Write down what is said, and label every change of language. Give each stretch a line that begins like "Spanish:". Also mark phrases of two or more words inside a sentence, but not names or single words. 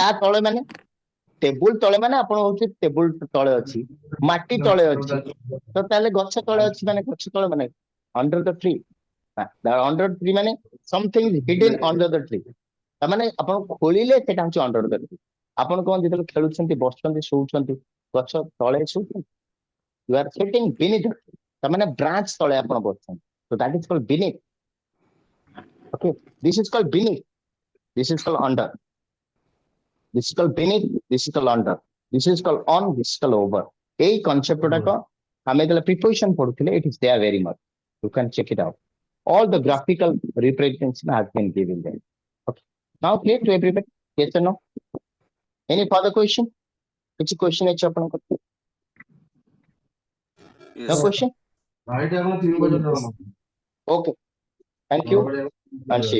Odia: ତଳେ ମାନେ ଟେବୁଲ ତଳେ ମାନେ ଆପଣ ହଉଛି ଟେବୁଲ ତଳେ ଅଛି ମାଟି ତଳେ ଅଛି ତ ତାହେଲେ ଗଛ ତଳେ ଅଛି ମାନେ ଗଛ ତଳେ ମାନେ
English: under the tree under tree
Odia: ମାନେ
English: something hidden under the tree
Odia: ତାମାନେ ଆପଣ ଖୋଳିଲେ ସେଟା ହଉଛି
English: under the tree
Odia: ଆପଣ କଣ ଯେତେବେଳେ ଖେଳୁଛନ୍ତି ବସୁଛନ୍ତି ଶୋଉଛନ୍ତି ଗଛ ତଳେ ଶୋଉଛନ୍ତି
English: you are sitting beneath the tree
Odia: ତାମାନେ ବ୍ରାଞ୍ଚ ତଳେ ଆପଣ ବସୁଛନ୍ତି
English: so that is called beneath okay this is called beneath this is called under this is called beneath this is called under this is called on this is called over
Odia: এই concept ଗୁଡାକ ଆମେ ଯେତେବେଳେ preposition ପଢୁଥିଲେ
English: it is there very much you can check it out all the graphical representation has been given there okay now clear to everybody yes or no any further question
Odia: କିଛି question ଅଛି ଆପଣଙ୍କର
English: no Yes. question okay thank you and see you